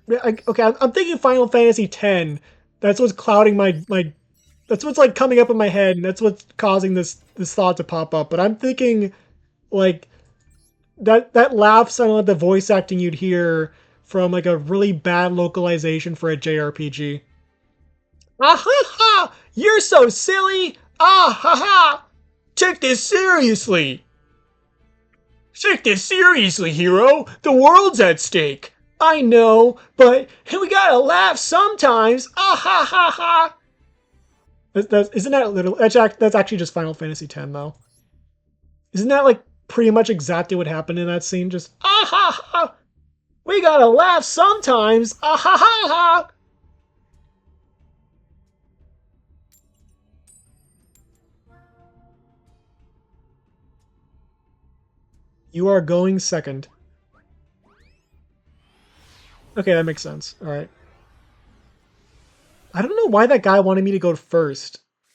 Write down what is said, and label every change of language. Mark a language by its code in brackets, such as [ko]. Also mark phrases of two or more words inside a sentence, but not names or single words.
[en] Okay, I'm thinking Final Fantasy X. That's what's clouding my. That's what's like coming up in my head, and that's what's causing this thought to pop up. But I'm thinking like that laugh sounded like the voice acting you'd hear from like a really bad localization for a JRPG. Ah ha ha! You're so silly! Ah ha ha! Take this seriously! Take this seriously, hero! The world's at stake! I know, but we gotta laugh sometimes! Ah ha ha ha! Isn't that literally... That's actually just Final Fantasy X, though. Isn't that, like, pretty much exactly what happened in that scene? Just, ah ha ha! We gotta laugh sometimes! Ah ha ha ha! You are going second. Okay, that makes sense. Alright. I don't know why that guy wanted me to go first.